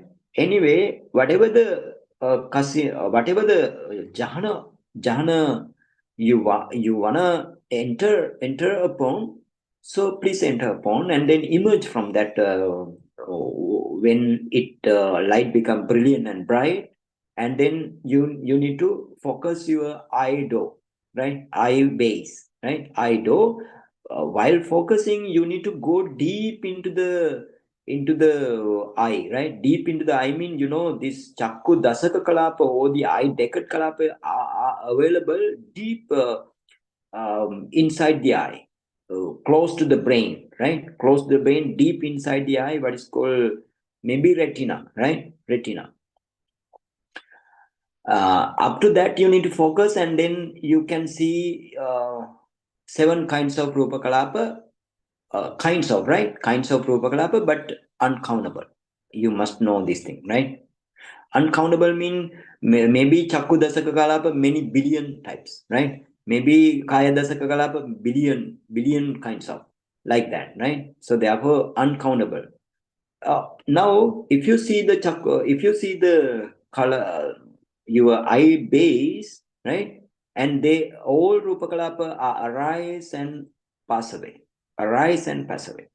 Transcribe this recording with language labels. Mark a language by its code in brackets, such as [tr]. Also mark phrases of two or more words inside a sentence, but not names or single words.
[en] Anyway, whatever the whatever the jhana you wanna enter upon, so please enter upon and then emerge from that when it light become brilliant and bright, and then you need to focus your eye do, right? Eye base, right? Eye do. While focusing, you need to go deep into the eye, right? Deep into the eye mean, this [pi] chakku dasaka kalapa [en] or the eye decad kalapa are available deep inside the eye, close to the brain, right? Close to the brain, deep inside the eye, what is called maybe retina, right? Retina. Up to that, you need to focus, and then you can see 7 kinds of [pi] rupa kalapa, [en] kinds of [pi] rupa kalapa, [en] but uncountable. You must know this thing, right? Uncountable mean maybe [pi] chakku dasaka kalapa [en] many billion types, right? Maybe [pi] kaya dasaka kalapa [en] billion kinds of, like that, right? So therefore uncountable. Now if you see the chakku, if you see the color, your eye base, right? And they all [pi] rupa kalapa [en] are arise and pass away, arise and pass away.